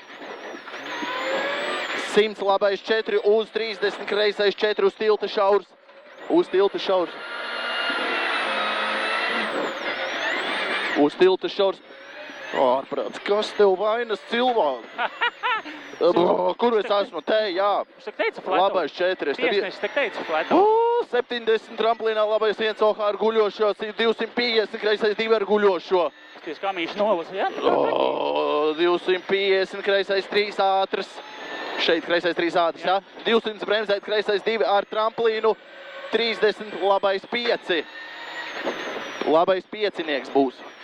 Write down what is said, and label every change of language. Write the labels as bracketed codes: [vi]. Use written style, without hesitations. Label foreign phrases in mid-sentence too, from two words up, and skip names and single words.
[lv] 100 labais 4 uz 30 kreisais 4 uz tilta šaurs. Uz tilta šaurs. Uz tilta šaurs. Ārprāts, kas tev vainas cilvēki? Kur es esmu? Te, jā. Es tak teicu [en] flat out. [lv] Labais 4. Tiesnesis tak teicu [en] flat out. [lv] 70 tramplīnā labais 1 OH ar guļošo, 250 kreisais 2 ar guļošo. Ties kamīši nolasa, jā? 250 kreisais 3 ātrs. Šeit kreisais 3 ātrs, jā? 200 bremzēt kreisais 2 ar tramplīnu. 30 labais 5. Labais 5-nieks būs.